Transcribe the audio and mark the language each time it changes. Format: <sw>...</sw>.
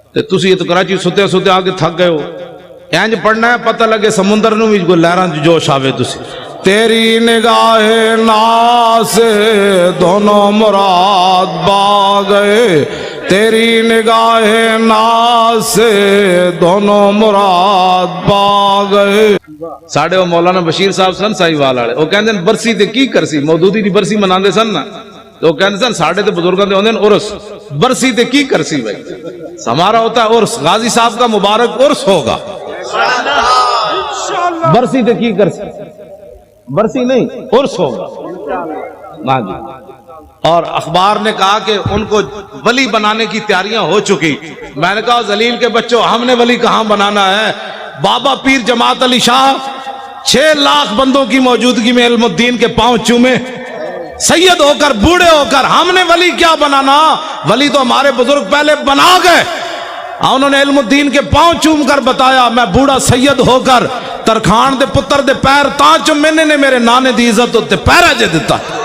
<pa>تسی تو کراچی ستے ستے آ کے تھک گئے ہو. اینج پڑھنا ہے پتہ لگے سمندر نو بھی لہراں جوش آوے.</pa> <ur>تسی تیری نگاہ ناز سے دونوں مراد با گئے، تیری نگاہ ناز سے دونوں مراد پا گئے.</ur> <pa>ساڑھے وہ مولانا بشیر صاحب سن سائی والے وہ کہندے برسی تے کی کرسی، مودودی دی برسی مناندے سن نا، تو وہ کہندے سن ساڑھے تے بزرگاں دے ہوندے عرس، برسی تے کی کرسی بھائی.</pa> <ur>ہمارا ہوتا ہے عرس، غازی صاحب کا مبارک عرس ہوگا.</ur> <pa>برسی تے کی کرسی،</pa> <ur>برسی نہیں عرس ہوگا. ہاں جی. اور اخبار نے کہا کہ ان کو ولی بنانے کی تیاریاں ہو چکی. میں نے کہا ذلیل کے بچوں، ہم نے ولی کہاں بنانا ہے؟ بابا پیر جماعت علی شاہ 6 لاکھ بندوں کی موجودگی میں علم الدین کے پاؤں چومے، سید ہو کر بوڑھے ہو کر. ہم نے ولی کیا بنانا؟ ولی تو ہمارے بزرگ پہلے بنا گئے. انہوں نے علم الدین کے پاؤں چوم کر بتایا</ur> <pa>میں بوڑھا سید ہو کر ترخان دے پتر دے پیر تاں چومنے نے میرے نانے دی عزت ہوتے پیرا جے دیتا.</pa>